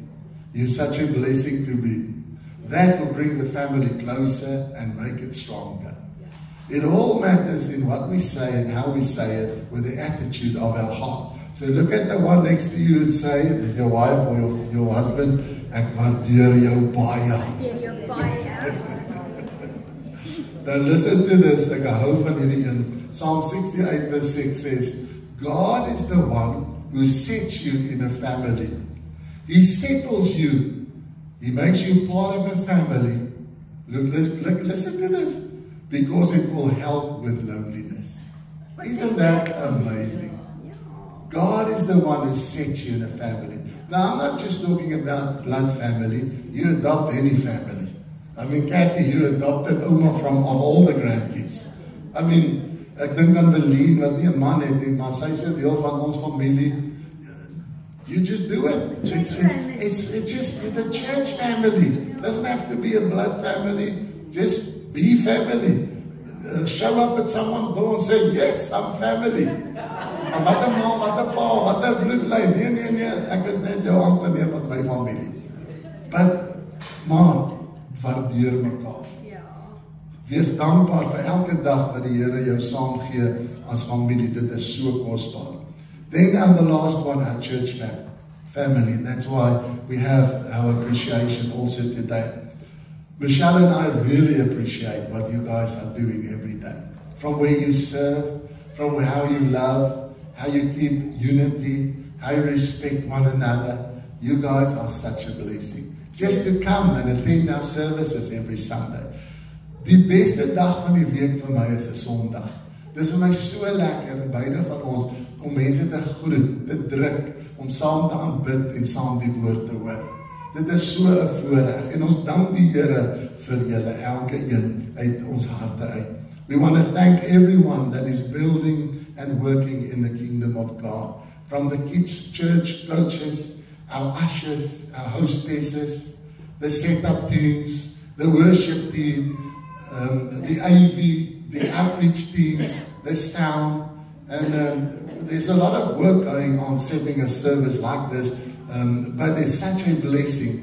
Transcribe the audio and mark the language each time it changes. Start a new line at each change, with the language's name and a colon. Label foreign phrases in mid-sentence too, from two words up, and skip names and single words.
English: You're such a blessing to me. That will bring the family closer and make it stronger. It all matters in what we say and how we say it with the attitude of our heart. So look at the one next to you and say, with your wife or your husband,
Afrikaans: ek waardeer jou baie.
English: Now listen to this,
Afrikaans: ek hou van hierdie een.
English: Psalm 68 verse 6 says, God is the one who sets you in a family. He settles you. He makes you part of a family. Look, listen to this. Because it will help with loneliness. Isn't that amazing? God is the one who sets you in a family. Now, I'm not just talking about blood family. You adopt any family. I mean, Kathy, you adopted Oma of all the grandkids. I mean,
Afrikaans: ek dink aan Beleen wat nie 'n man het nie, maar sy is 'n deel van ons familie.
English: You just do it. It's just the church family. It doesn't have to be a blood family. Just be family. Show up at someone's door and say, yes, I'm family.
Afrikaans: Maar wat 'n ma, wat 'n pa, wat 'n bloedlyn. Nee. Ek is net jou aangeneem as my familie. But, maar, waardeer mekaar. Wees dankbaar vir elke dag wat die Here jou saamgee as familie. Dit is so kosbaar.
English: Then and the last one, our church family. And that's why we have our appreciation also today. Michelle and I really appreciate what you guys are doing every day. From where you serve, from how you love, how you keep unity, how you respect one another. You guys are such a blessing. Just to come and attend our services every Sunday.
Afrikaans: Die beste dag van die week vir my is 'n Sondag. Dis vir my so lekker in beide van ons om mense te groet, te druk, om saam te aanbid en saam die woord te hoor. Dit is so 'n voorreg en ons dank die Here vir julle elke een uit ons harte uit.
English: We want to thank everyone that is building and working in the kingdom of God. From the kids church coaches, our ushers, our hostesses, the setup teams, the worship team, the AV, the outreach teams, the sound, and there's a lot of work going on setting a service like this, but it's such a blessing.